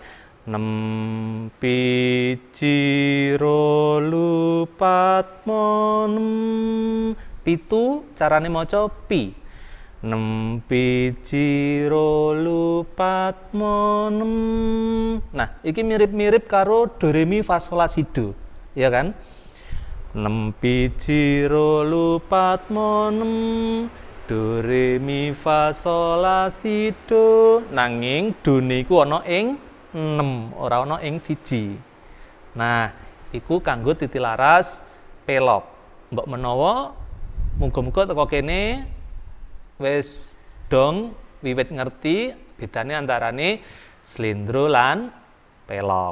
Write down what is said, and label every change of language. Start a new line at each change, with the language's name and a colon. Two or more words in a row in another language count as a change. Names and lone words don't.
Javanese: 6 jiro lupat mo 6. 7 carane maca pi. Piji rolu pat mo nem. Nah, iki mirip-mirip karo do re mi fa sol la si do, ya kan? 6 piji rolu pat mo nem, do re mi fa sol la si do. Nanging do niku ana ing 6, ora ana ing 1. Nah, iku kanggo titilaras pelok. Mbok menawa muga-muga teko kene wis dong wiwit ngerti bedane antarane slendro lan pelok.